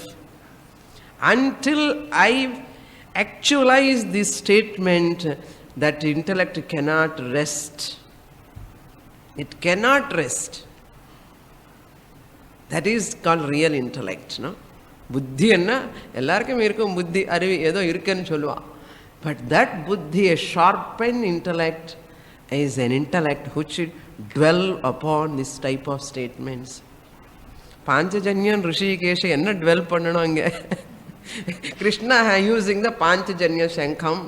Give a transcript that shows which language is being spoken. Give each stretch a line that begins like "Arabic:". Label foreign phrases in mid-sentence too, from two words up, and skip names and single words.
English: Until I actualize this statement, that intellect cannot rest. It cannot rest. That is called real intellect, no?
Tamil: புத்தி என்ன எல்லார்க்கும் இருக்கும் புத்தி அறிவி ஏதோ இருக்குன்னு சொல்லுவ.
English: But that buddhi, a sharpened intellect, is an intellect which should dwell upon this type of statements.
Tamil: Panchajanyan Rishikesha enna dwell pannanum ange.
English: Krishna using the Panchajanya Shankham.